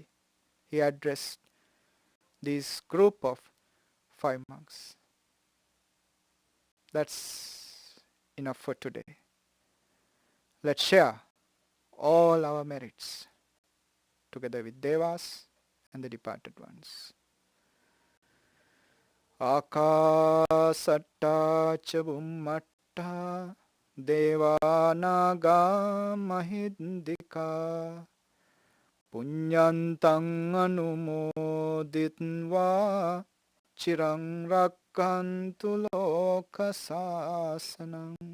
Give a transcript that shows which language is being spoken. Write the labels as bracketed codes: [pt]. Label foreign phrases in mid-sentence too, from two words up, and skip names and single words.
[en] He addressed this group of 5 monks. That's enough for today. Let's share all our merits together with Devas and the departed ones. [pi] Akasatta cha bummatta devanaga mahindika punyantang anumoditva chirang rakkantu lokasasanam.